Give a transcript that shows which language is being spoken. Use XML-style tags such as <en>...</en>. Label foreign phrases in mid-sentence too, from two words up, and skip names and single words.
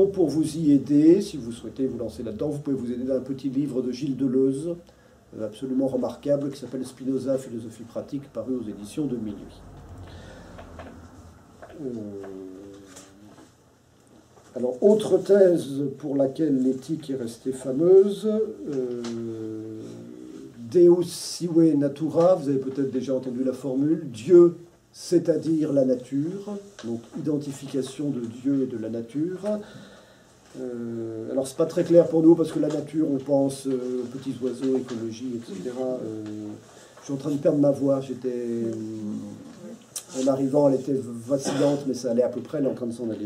<fr>Pour vous y aider, si vous souhaitez vous lancer là-dedans, vous pouvez vous aider d'un petit livre de Gilles Deleuze, absolument remarquable, qui s'appelle Spinoza, philosophie pratique, paru aux éditions de Minuit. Alors, autre thèse pour laquelle l'éthique est restée fameuse,</fr> <la>Deus sive natura,</la> <fr>vous avez peut-être déjà entendu la formule, Dieu, c'est-à-dire la nature, donc identification de Dieu et de la nature. Alors c'est pas très clair pour nous parce que la nature, on pense petits oiseaux, écologie, etc. Je suis en train de perdre ma voix. En arrivant, elle était vacillante, mais ça allait à peu près. Elle est en train de s'en aller.</fr>